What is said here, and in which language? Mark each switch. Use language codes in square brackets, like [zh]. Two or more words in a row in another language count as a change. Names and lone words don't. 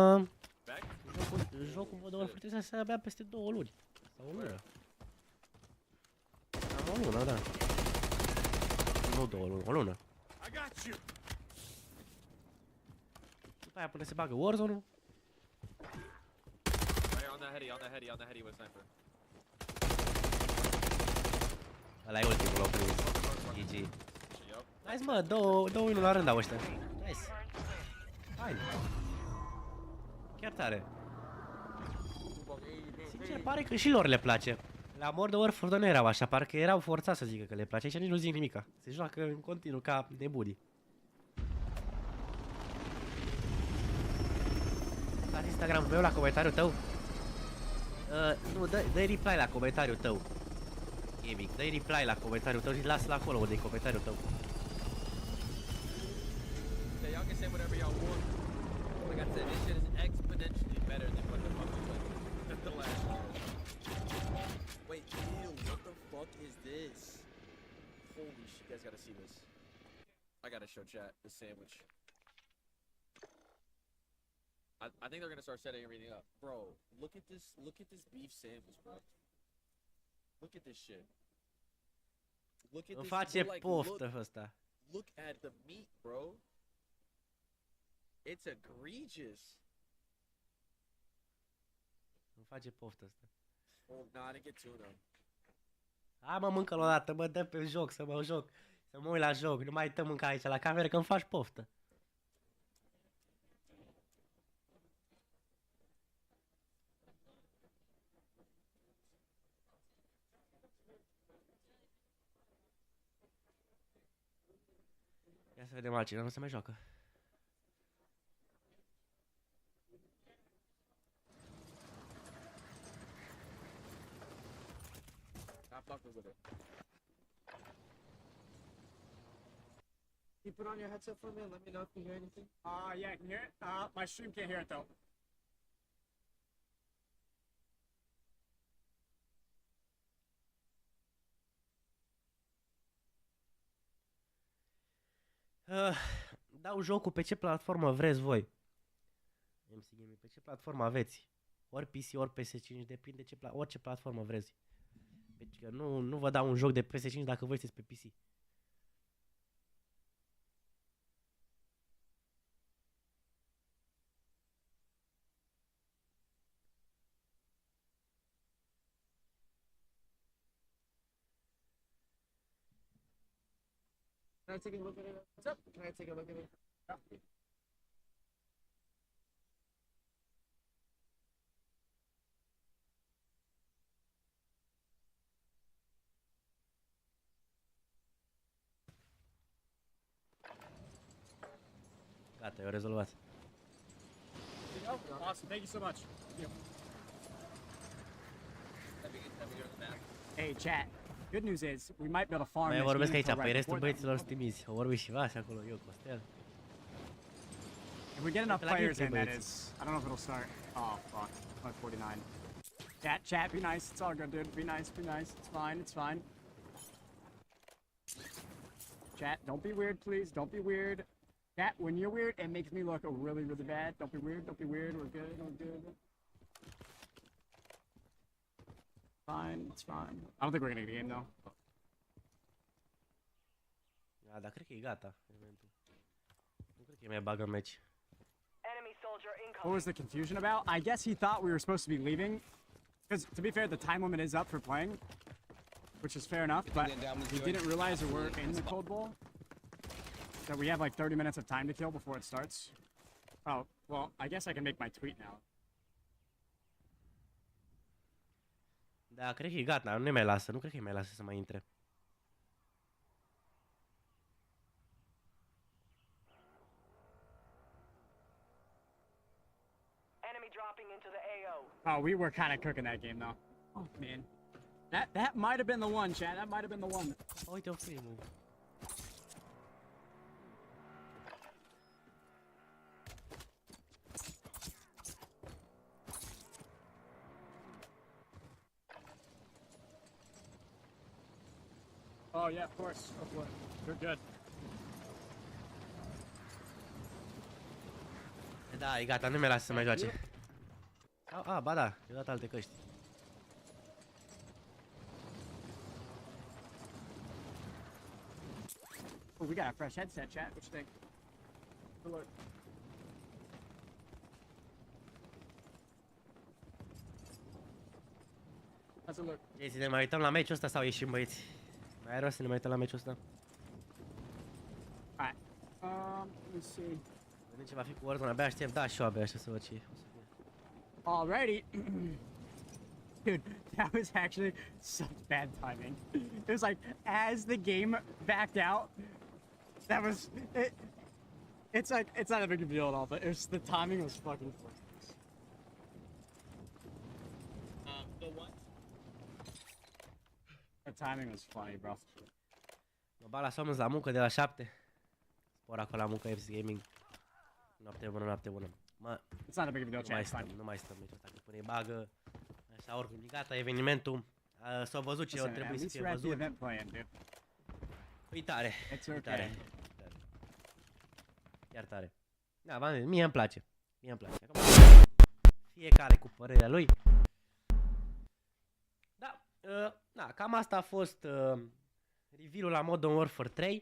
[ro] Jocul Modern Warfare trebuie să se abia peste 2 luni. Sau o lună. Am o lună, da. Nu 2 luni, o lună. După aia până se bagă Warzone-ul. [en] On the heady with sniper. [ro] Ăla e ultimul, l-au prins. GG. Nice, mă, două win-uri la rând au ăștia. Nice. Hai. Chiar tare. Sincer, pare că și lor le place. La Modern Warfare nu erau așa, parcă erau forțați să zică că le place. Aici nici nu zic nimica. Se joacă în continuu ca nebunii. La Instagram meu, la comentariul tău. Nu, dă-i reply la comentariul tău. Gaming, dă-i reply la comentariul tău și lasă-l acolo unde e comentariul tău. [en] Y'all can say whatever y'all want. Like I said, this shit is exponentially better than what the fuck we played the last year. Wait, ew, what the fuck is this? Holy shit, you guys gotta see this. I gotta show chat this sandwich. I think they're gonna start setting everything up. Bro, look at this beef sandwich, bro. Look at this shit. Look at [ro] Îmi [en] this. [ro] face poftă ăsta. [en] Look at the meat, bro. It's egregious. [ro] Îmi face poftă asta. [en] Oh, nah, I didn't get tuna. [ro] Hai mă, mâncă-l o dată, mă, dă pe joc, să mă joc. Să mă uit la joc, nu mai te mânca aici la cameră că îmi faci poftă. Ia să vedem altcineva, nu se mai joacă. [en] Stop fucking with it. You put on your headset for me and let me know if you hear anything? Yeah, I can hear it. My stream can't hear it though. [ro] Dau jocul pe ce platformă vreți voi. MC Gaming, pe ce platformă aveți? Ori PC, ori PS5, depinde orice platformă vreți. Deci că nu vă dau un joc de PS5 dacă voi sunteți pe PC. [en] Can I take a look at it? What's up? Can I take a look at it? Yeah. [ro] Gata, eu rezolvat. [en] Awesome, thank you so much. Thank you. Hey, chat. Good news is we might be able to farm. [ro] Mai vorbesc aici, pe restul băieților stimiți. O vorbi și Vas acolo, eu, Costel. [en] If we get enough players in, that is. I don't know if it'll start. Oh, fuck. 549. Chat, be nice. It's all good, dude. Be nice, be nice. It's fine, it's fine. Chat, don't be weird, please. Don't be weird. Chat, when you're weird, it makes me look really, really bad. Don't be weird, don't be weird. We're good, we're good. Fine, it's fine. I don't think we're gonna get a game, though. [ro] Da, dar cred că e gata elementul. Nu cred că e mai bagă meci. [en] What was the confusion about? I guess he thought we were supposed to be leaving. Because, to be fair, the time limit is up for playing. Which is fair enough, but he didn't realize that we're in the cold bowl. That we have like 30 minutes of time to kill before it starts. Oh, well, I guess I can make my tweet now. [ro] Da, cred că e gata, nu mai lasă, nu cred că mai lasă să mai intre. [en] Oh, we were kind of cooking that game though. Oh man, that might have been the one, Chad. That might have been the one. [ro] Oh, uite, o primul. [en] Oh yeah, of course. You're good. [ro] Da, e gata, nu mai lasă să mai joace. Ba da, i-a dat alte căști. [en] Oh, we got a fresh headset, chat. What you think? Good luck. How's it look? [ro] Ei, să ne mai uităm la meciul ăsta sau ieșim, băieți? Mai e rost să ne mai uităm la meciul ăsta? [en] Alright. Let me see. [ro] Vedem ce va fi cu Warzone, abia aștept, da, și eu abia aștept să văd ce o să fie. [en] Alrighty. Dude, that was actually such bad timing. It was like, as the game backed out, that was, it's like, it's not a big deal at all, but it was, the timing was fucking hilarious. The what? The timing was funny, bro. [ro] Mă bag la somn la muncă de la 7. Spor acolo la muncă FC Gaming. Noapte bună, noapte bună. Mă, [en] it's not a big deal, [ro] nu mai stăm niciodată, că până-i bagă. Așa, oricum, e gata evenimentul. S-a văzut ce trebuie să fie văzut. E tare, e tare. Chiar tare. Da, mie îmi place. Mie îmi place. Acum, fiecare cu părerea lui. Da, da, cam asta a fost review-ul la Modern Warfare 3.